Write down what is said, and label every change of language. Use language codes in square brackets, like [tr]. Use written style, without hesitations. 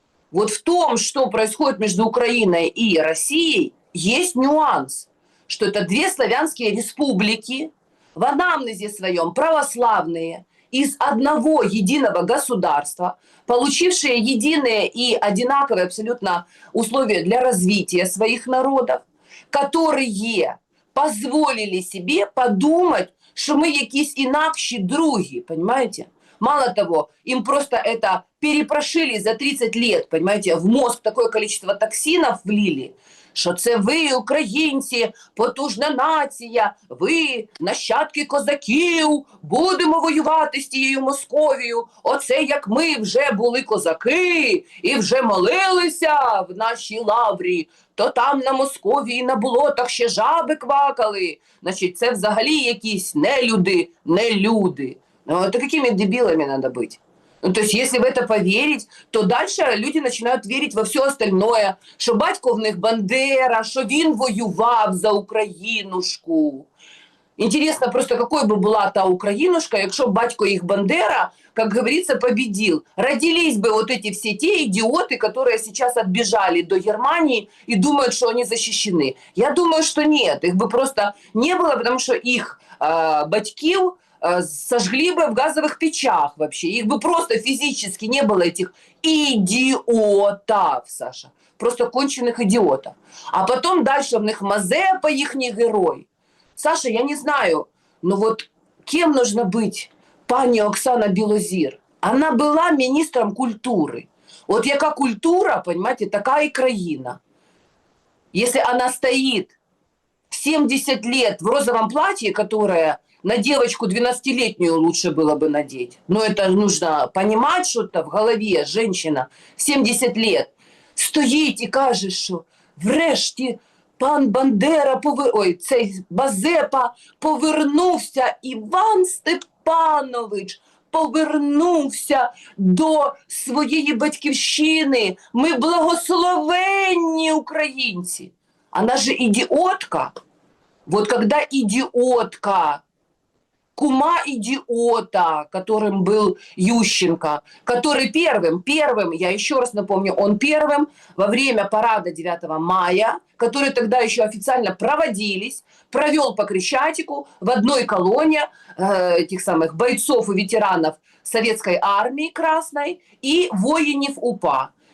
[ru] Вот в том, что происходит между Украиной и Россией, есть нюанс, что это две славянские республики, в анамнезе своем православные, из одного единого государства, получившие единые и одинаковые абсолютно условия для развития своих народов, которые позволили себе подумать, что мы [uk] якісь інакші другі, [ru] понимаете? Мало того, им просто это перепрошили за 30 лет, понимаете, в мозг такое количество токсинов влили, [uk] що це ви, українці, потужна нація, ви, нащадки козаків, будемо воювати з тією Московією. Оце як ми вже були козаки і вже молилися в нашій лаврі, то там на Московії на болотах ще жаби квакали. Значить, це взагалі якісь нелюди. [ru] Ну, это какими дебилами надо быть? Ну, то есть, если в это поверить, то дальше люди начинают верить во все остальное, [uk] що батько в них Бандера, що він воював за Українушку. [ru] Интересно просто, какой бы была та Украинушка, [uk] якщо батько [ru] их Бандера, как говорится, победил. Родились бы вот эти все те идиоты, которые сейчас отбежали до Германии и думают, что они защищены. Я думаю, что нет, их бы просто не было, потому что их батьків сожгли бы в газовых печах вообще. Их бы просто физически не было, этих идиотов, Саша. Просто конченых идиотов. А потом дальше в них Мазепа, [uk] їхній герой. [ru] Саша, я не знаю, но вот кем нужно быть пані Оксана Білозір? Она была министром культуры. Вот яка культура, понимаете, такая и країна. Если она стоит в 70 лет в розовом платье, которое на девочку 12-летнюю лучше было бы надеть. Но это нужно понимать что-то в голове. Женщина 70 лет [uk] стоїть і каже, що врешті пан Бандера, цей Мазепа повернувся, Іван Степанович повернувся до своєї батьківщини. Ми благословенні українці. [ru] Она же идиотка. Вот когда идиотка, кума идиота, которым был Ющенко, который первым, я еще раз напомню, он первым во время парада 9 мая, которые тогда еще официально проводились, провел по Крещатику в одной колонне этих самых бойцов и ветеранов Советской армии Красной и воинов УПА.